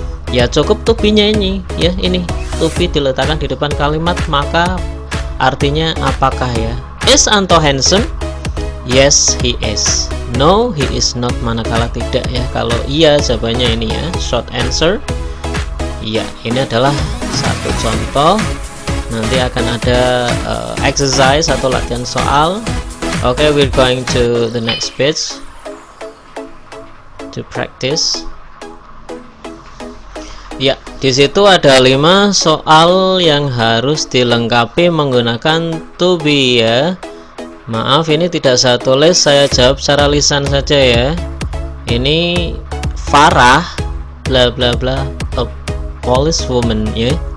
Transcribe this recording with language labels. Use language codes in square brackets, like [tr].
[id] Ya cukup to be-nya ini ya, ini to be diletakkan di depan kalimat, maka artinya apakah ya. [en] Is Anto handsome? Yes he is. No he is not, [id] manakala tidak ya. Kalau iya jawabannya ini ya, [en] short answer. [id] Ya, ini adalah satu contoh. Nanti akan ada exercise atau latihan soal. [en] Okay, we're going to the next page to practice. [id] Ya, di situ ada 5 soal yang harus dilengkapi menggunakan to be ya. Maaf, ini tidak saya tulis, saya jawab secara lisan saja ya. Ini Farah bla bla bla, [en] a police woman [id] ya.